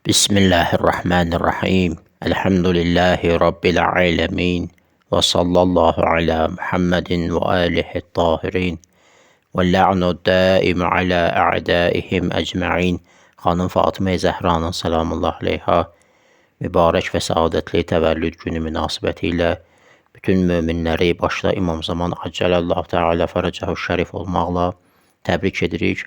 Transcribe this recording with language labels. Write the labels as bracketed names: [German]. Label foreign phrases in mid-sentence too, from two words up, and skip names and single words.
[Arabic] بسم الله الرحمن الرحيم. الحمد لله رب العالمين. وصلى الله على محمد وآله الطاهرين. واللعن الدائم على أعدائهم أجمعين. [Azerbaijani] Xanım Fatıma Zəhranın [Arabic] سلام الله عليها [Azerbaijani] mübarək və saadətli təvəllüd günü münasibətilə bütün möminləri başda İmam Zaman [Arabic] عجل الله تعالى فرجه الشريف [Azerbaijani] olmaqla təbrik edirik.